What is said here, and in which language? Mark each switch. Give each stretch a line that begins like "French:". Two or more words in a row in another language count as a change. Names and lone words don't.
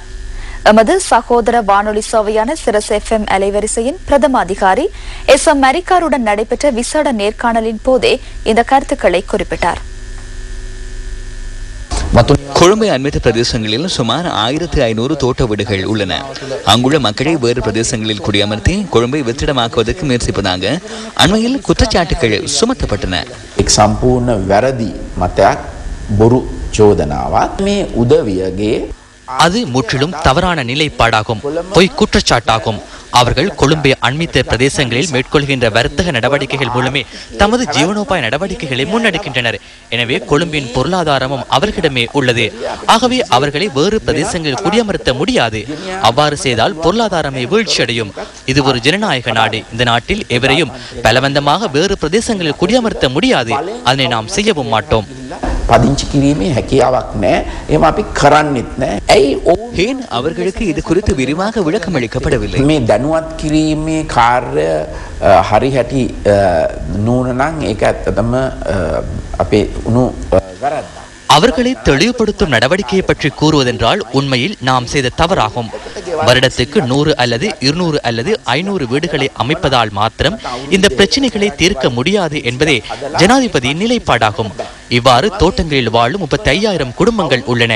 Tamil: எமது சகோதர வானொலி சேவையான சிரஸ் FM அலைவரிசையின் பிரதம அதிகாரி SM மரிக்காருடன் நடைபெற்ற விசேட நேர்காணலின் போதே இந்த கருத்துக்களை குறிப்பிட்டார். கொழும்பை அண்மித்த பிரதேசங்களில் சுமார் 1500 தோட்ட வீடுகள் உள்ளன. அங்குள்ள மக்களை வேறு பிரதேசங்களில் குடியமர்த்தி கொழும்பை வெற்றிடமாக்குவதற்கு முயற்சிப்பதாக அண்மையில் குற்றச்சாட்டுகள் சுமத்தப்பட்டன.
Sinhala: සම්පූර්ණ වැරදි මතයක් බොරු චෝදනාවක් මේ උදවියගේ
Tamil: அது முற்றிலும் தவறான நிலைப்பாடாகும், பொய் குற்றச்சாட்டாகும். அவர்கள் கொழும்பை அண்மித்த பிரதேசங்களில் மேற்கொள்கின்ற வர்த்தக நடவடிக்கைகள் மூலமே தமது ஜீவனோபாய நடவடிக்கைகளை முன்னெடுக்கின்றனர். எனவே கொழும்பின் பொருளாதாரமும் அவர்களிடமே உள்ளது. ஆகவே அவர்களை வேறு பிரதேசங்களில் குடியமர்த்த முடியாது. அவ்வாறு செய்தால் பொருளாதாரமே வீழ்ச்சியடையும். இது ஒரு ஜனநாயக நாடு. இந்த நாட்டில் எவரையும் பலவந்தமாக வேறு பிரதேசங்களில் குடியமர்த்த முடியாது. அதனை நாம் செய்யவும் மாட்டோம்.
Sinhala: පදිංචි කිරීමේ හැකියාවක් නැහැ. එහෙම අපි කරන්නෙත් නැහැ. ඇයි
Tamil: ஏன் அவர்களுக்கு இது குறித்து விரிவாக விளக்கம் அளிக்கப்படவில்லை?
Sinhala: මේ දැනුවත් කිරීමේ කාර්ය හරි හැටි නූනනම් ඒක ඇත්තටම අපේ උණු වැරද්දක්.
Tamil: அவர்களை தெளிவுபடுத்தும் நடவடிக்கையை பற்றி கூறுவதென்றால் உண்மையில் நாம் செய்த தவறாகும். வருடத்துக்கு 100 அல்லது 200 அல்லது 500 வீடுகளை அமைப்பதால் மாத்திரம் இந்த பிரச்சனைகளை தீர்க்க முடியாது என்பதே ஜனாதிபதியின் நிலைப்பாடாகும். இவ்வாறு தோட்டங்களில் வாழும் 35,000 குடும்பங்கள் உள்ளன.